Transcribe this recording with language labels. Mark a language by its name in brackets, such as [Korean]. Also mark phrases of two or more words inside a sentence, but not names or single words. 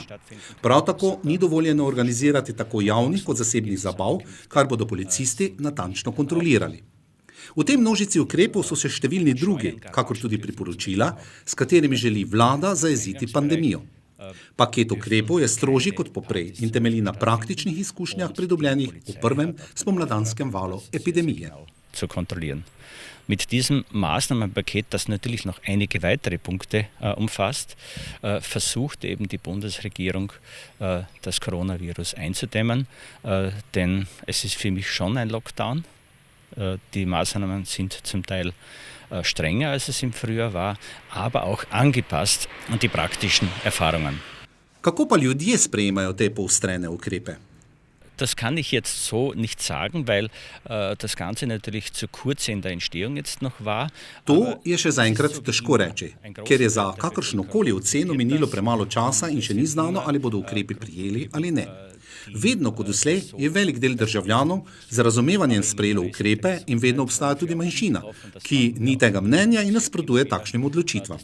[Slovenian] Prav tako ni dovoljeno organizirati tako javnih kot zasebnih zabav, kar bodo policisti natančno kontrolirali. V tej množici ukrepov so se številni drugi, kakor tudi priporočila, s katerimi želi vlada zajeziti pandemijo. Paket ukrepov je strožji kot poprej in temelji na praktičnih izkušnjah pridobljenih v prvem spomladanskem valu epidemije. [German] Zu kontrollieren. Mit diesem Maßnahmenpaket, das natürlich noch einige weitere Punkte umfasst, versucht eben die Bundesregierung, das Coronavirus einzudämmen, denn es ist für mich schon ein Lockdown. Die Maßnahmen sind zum Teil strenger, als es im Frühjahr war, aber auch angepasst an die praktischen Erfahrungen. [Slovenian] Kako pa ljudje sprejemajo te poostrene ukrepe? [German] Das kann ich jetzt so nicht sagen, weil das Ganze natürlich zu kurz in der Entstehung jetzt noch war. [Slovenian] To je še zaenkrat težko reči, ker je za kakršnokoli oceno minilo premalo časa in še ni znano, ali bodo ukrepi prijeli ali ne. Vedno kot doslej je velik del državljanov z razumevanjem sprejelo ukrepe in vedno obstaja tudi manjšina, ki ni tega mnenja in nasprotuje takšnim odločitvam.